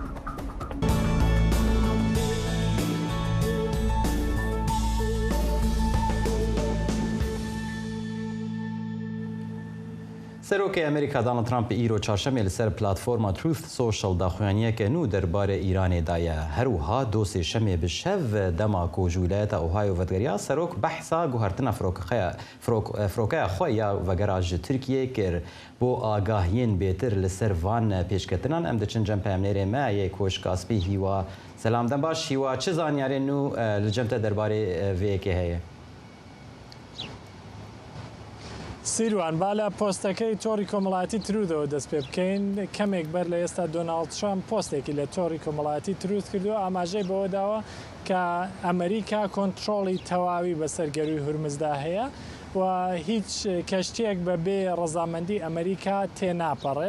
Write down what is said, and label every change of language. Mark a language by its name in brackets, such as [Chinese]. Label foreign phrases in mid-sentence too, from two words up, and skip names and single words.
[Kurdish] سەرۆکی ئەمریکا دانالد ترامپ ئیرۆ چارشەمێ لەسەر پلاتفۆرما تروث سۆشەڵ داخوێنیەکە نو دەربارەی ئیرانێدایە. هەروها دۆ سێشەمێ بشەڤ دەما کۆژوولایەتە ئۆهایۆ ڤەتگەریا سەرۆک بەحسا گوهرتنە فرۆکەیە خۆی یا ڤەگەرا ji Tirkiyeyê kir بۆ ئاگاهiyên بێتر لەسەر van pêşketinan em diçin cem peyamnêrê me yê Koşkaspî hîwa. Selam dem baş hîwa çi zanyarên nû li cem te derbarê vêyekê heye؟ [Central Kurdish] سیروان با لە پۆستەکەی تۆڕی کۆمەڵاتی ترودەوە دەست پێ بکەین. کەمێک بەر لە ئێستا دۆناڵد ترامپ پۆستێکی لە تۆڕی کۆمەڵاتی تروت کردو ئاماژەی بەوە داوە کە ئەمریکا کۆنتترۆڵی تەواوی بەسەر گەروی هورمزدا هەیە و هیچ کەشتێک بەبێ ڕەزامەندی ئەمریکا تێناپەڕێت.